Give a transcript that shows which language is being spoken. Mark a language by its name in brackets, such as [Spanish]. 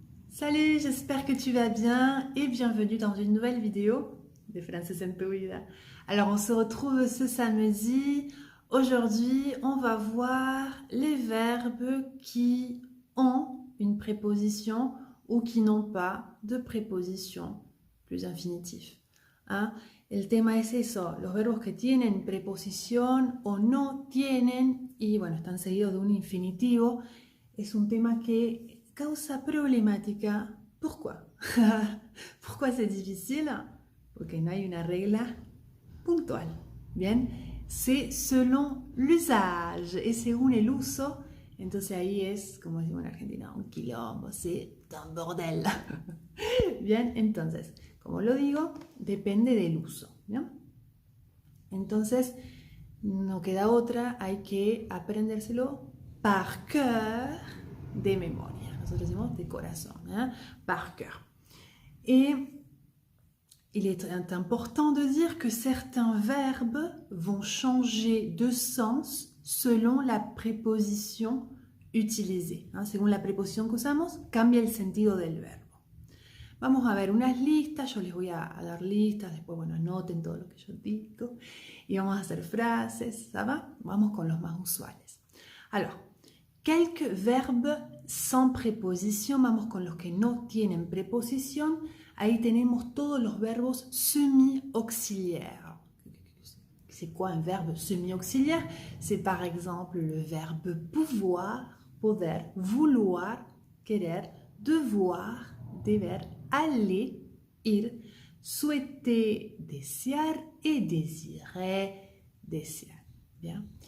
[French] Salut, j'espère que tu vas bien et bienvenue dans une nouvelle vidéo de Frances en tu vida. Alors on se retrouve ce samedi. Aujourd'hui, on va voir les verbes qui ont une préposition ou qui n'ont pas de préposition plus infinitif. ¿Ah? [Spanish] El tema es eso, los verbos que tienen preposición o no tienen y bueno, están seguidos de un infinitivo. Es un tema que causa problemática. [French] Pourquoi? Pourquoi c'est difficile? [Spanish] Porque no hay una regla puntual. [French] Bien, c'est selon l'usage et [Spanish] según el uso. Entonces ahí es, como decimos en Argentina, un quilombo, [French] c'est un bordel. [Spanish] Bien, entonces, como lo digo, depende del uso. ¿Bien? Entonces, no queda otra, hay que aprendérselo [French] par cœur [Spanish] de memoria. Nosotros decimos de corazón, ¿eh? [French] Par cœur. Et il est important de dire que certains verbes vont changer de sens selon la préposition utilisée. ¿Eh? [Spanish] Según la preposición que usamos, cambia el sentido del verbo. Vamos a ver unas listas, yo les voy a dar listas, después, bueno, anoten todo lo que yo digo y vamos a hacer frases, [French] ¿ça va? [Spanish] Vamos con los más usuales. [French] Alors, quelques verbes sans préposition, [Spanish] vamos con los que no tienen preposición. Ahí tenemos todos los verbos semi-auxiliaires. [French] C'est quoi un verbe semi-auxiliaire? C'est par exemple le verbe pouvoir, poder, vouloir, querer, devoir, deber, aller, ir, souhaiter, desear et désirer, desear. Bien.